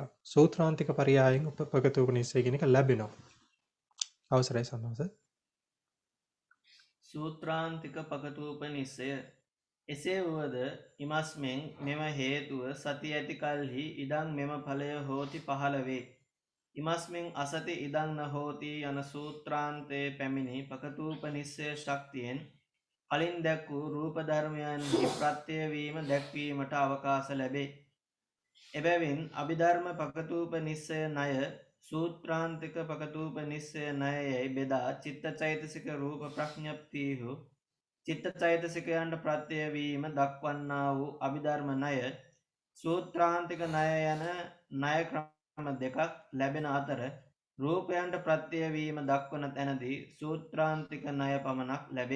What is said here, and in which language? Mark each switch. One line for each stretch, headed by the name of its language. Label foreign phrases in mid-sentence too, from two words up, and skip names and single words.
Sinhala: සූත්‍රාන්තික පරයයන් පකතෝපනිස්සය කියන එක ලැබෙනවා. අවසරයි සන්නස. සූත්‍රාන්තික පකතූපනිස්සය එසේ වුවද ඉමස්මෙන් මෙම හේතුව සති ඇති කල්හි ඉදං මෙම ඵලය හෝති පහළ වේ.
Pali: ඉමස්මෙන් අසති ඉදං න හෝති
Sinhala: යන සූත්‍රාන්තයේ පැමිණි පකතූපනිස්සය ශක්තියෙන් කලින් දැක් වූ රූප ධර්මයන්හි ප්‍රත්‍යවීම දැක්වීමට අවකාශ ලැබේ. එබැවින් අභිධර්ම පකතූපනිස්සය ණය සූත්‍රාන්තික පකතූපනිස්සය ණයයි බෙදා චිත්තචෛතසික රූප ප්‍රඥප්තියහු චිත්තචෛතසිකයන්ට ප්‍රත්‍යවීම දක්වන්නා වූ අභිධර්ම ණය සූත්‍රාන්තික ණය යන ණය ක්‍රම දෙකක් ලැබෙන අතර රූපයන්ට ප්‍රත්‍යවීම දක්වන තැනදී සූත්‍රාන්තික ණය පමණක් ලැබේ.